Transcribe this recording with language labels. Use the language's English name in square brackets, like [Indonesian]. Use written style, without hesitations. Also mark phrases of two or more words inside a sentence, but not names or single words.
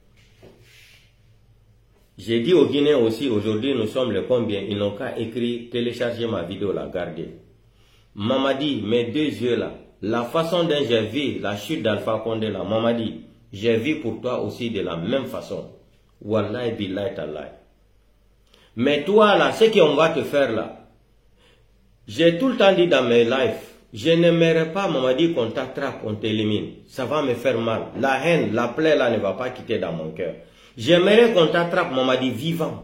[French] J'ai dit aux Guinéens aussi, aujourd'hui nous sommes le combien, ils n'ont qu'à écrire, télécharger ma vidéo là, garder. Mamadi, mes deux yeux là, la façon dont j'ai vu la chute d'Alpha Condé là, Mamadi, j'ai vu pour toi aussi de la même façon. [Arabic] Wallahi billahi tallahi. [French] Mais toi là, ce qu'on va te faire là, j'ai tout le temps dit dans mes lives, je n'aimerais pas, Mamadi, qu'on t'attrape, on t'élimine. Ça va me faire mal. La haine, la plaie là ne va pas quitter dans mon cœur. J'aimerais qu'on t'attrape, Mamadi, vivant.